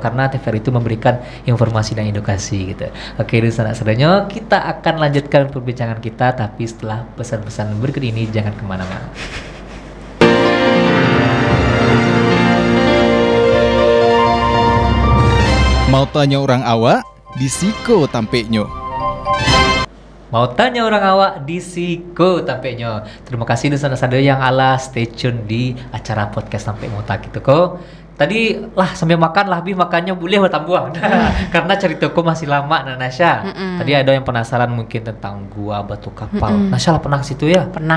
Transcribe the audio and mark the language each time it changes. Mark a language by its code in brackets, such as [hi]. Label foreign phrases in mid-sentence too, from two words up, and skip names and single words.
[id] Karena TVRI itu memberikan informasi dan edukasi gitu. Oke, sanak-saudaranya, kita akan lanjutkan perbincangan kita, tapi setelah pesan-pesan berikut ini, jangan kemana-mana. [min] Mau tanya orang awak? Di Siko tampeknya. Mau tanya orang awak di Siko tampeknya. [id] Terima kasih untuk saudara-saudara yang [en] stay tune [id] di acara podcast Tampek Mota gitu kok. Tadi lah sambil makan lah, makannya boleh bertambah. Karena ceritaku masih lama, Nasya. Tadi ada yang penasaran mungkin tentang Gua Batu Kapal. Nasya lah pernah ke situ ya? Pernah.